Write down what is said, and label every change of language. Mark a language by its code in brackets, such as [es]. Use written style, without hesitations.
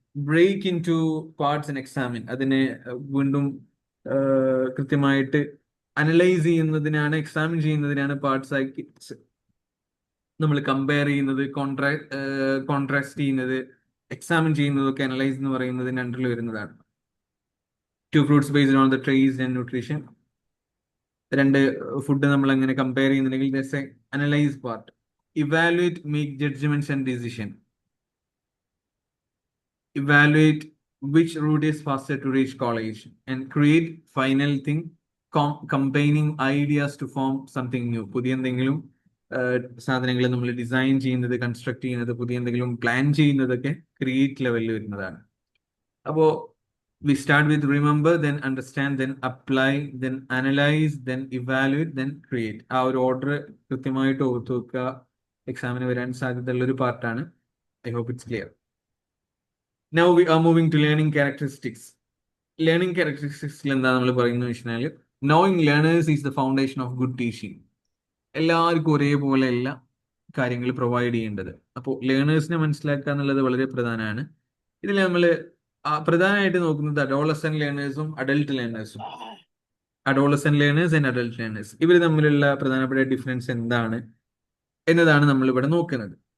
[en] break into parts and examine, [ml] അതിനെ വീണ്ടും കൃത്യമായിട്ട് അനലൈസ് ചെയ്യുന്നതിനാണ്, എക്സാമിൻ ചെയ്യുന്നതിനാണ് പാർട്സ് ആക്കി നമ്മൾ കമ്പയർ ചെയ്യുന്നത്, കോൺട്രാസ്റ്റ് ചെയ്യുന്നത്, എക്സാമിൻ ചെയ്യുന്നതൊക്കെ അനലൈസ് എന്ന് പറയുന്നതിന് അണ്ടറിൽ വരുന്നതാണ്. [en] two fruits based on the trace and nutrition, [ml] രണ്ട് ഫുഡ് നമ്മൾ എങ്ങനെ കമ്പയർ ചെയ്യുന്നുണ്ടെങ്കിൽ analyse part. [en] Evaluate, make judgements and decision. Evaluate which route is faster to reach college, and create final thing, combining ideas to form something new. [ml] പുതിയ എന്തെങ്കിലും സാധനങ്ങൾ നമ്മൾ design ചെയ്യുന്നത്, construct ചെയ്യുന്നത്, പുതിയ എന്തെങ്കിലും പ്ലാൻ ചെയ്യുന്നതൊക്കെ ക്രിയേറ്റ് ലെവലിൽ വരുന്നതാണ്. അപ്പോൾ [en] we start with remember, then understand, then apply, then analyze, then evaluate, then create. [ml] ആ ഒരു ഓർഡർ കൃത്യമായിട്ട് ഓർത്തു വെക്കുക. എക്സാമിന് വരാൻ സാധ്യതയുള്ള ഒരു പാർട്ടാണ്. [en] I hope it's clear. Now we are moving to learning characteristics. Learning characteristics [ml] എന്താ നമ്മൾ പറയുന്നത് വെച്ചാൽ, [en] knowing learners is the foundation of good teaching. [ml] എല്ലാവർക്കും ഒരേപോലെ എല്ലാ കാര്യങ്ങൾ പ്രൊവൈഡ് ചെയ്യേണ്ടത്. അപ്പോൾ ലേണേഴ്സിനെ മനസ്സിലാക്കുക എന്നുള്ളത് വളരെ പ്രധാനമാണ്. ഇതിൽ നമ്മൾ പ്രധാനമായിട്ട് നോക്കുന്നത് adolescent ലേണേഴ്സും adult ലേണേഴ്സും. Adolescent learners and adult learners, ഇവർ തമ്മിലുള്ള പ്രധാനപ്പെട്ട ഡിഫറൻസ് എന്താണ് എന്നതാണ് നമ്മൾ ഇവിടെ നോക്കുന്നത്.